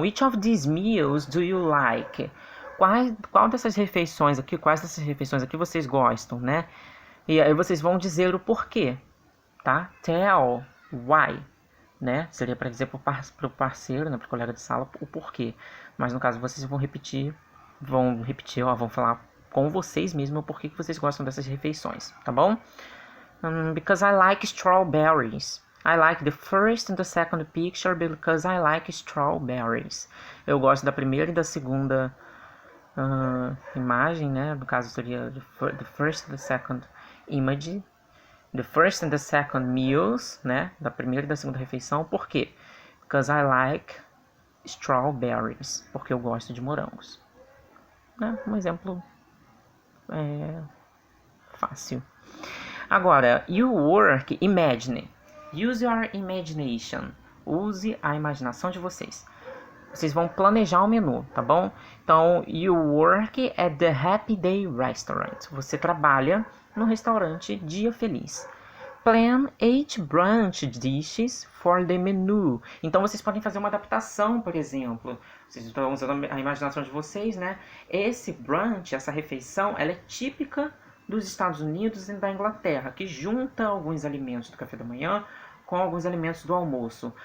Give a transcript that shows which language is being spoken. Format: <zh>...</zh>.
<en>Which of these meals do you like?</en> <pt>Qual dessas refeições aqui, quais dessas refeições aqui vocês gostam, né? E aí vocês vão dizer o porquê, tá?</pt> <en>Tell why.</en> <pt>né? Seria para dizer pro parceiro, né, pro colega de sala, o porquê. Mas no caso vocês vão repetir, vão falar com vocês mesmo o porquê que vocês gostam dessas refeições, tá bom?</pt> <en>Because I like strawberries. I like the first and the second picture because I like strawberries.</en> <pt>Eu gosto da primeira e da segunda imagem, né? No caso seria</pt> <en>the first and the second image. The first and the second meals, né?</en> <pt>Da primeira e da segunda refeição. Por quê?</pt> <en>Because I like strawberries.</en> <pt>Porque eu gosto de morangos. Né? Um exemplo fácil. Agora,</pt> <en>you work, imagine. Use your imagination.</en> <pt>Use a imaginação de vocês. Vocês vão planejar o menu, tá bom? Então,</pt> <en>you work at the Happy Day Restaurant.</en> <pt>Você trabalha no restaurante Dia Feliz.</pt> <en>Plan 8 brunch dishes for the menu.</en> <pt>Então, vocês podem fazer uma adaptação, por exemplo. Vocês estão usando a imaginação de vocês, né? Esse brunch, essa refeição, ela é típica dos Estados Unidos e da Inglaterra, que junta alguns alimentos do café da manhã com alguns alimentos do almoço.</pt>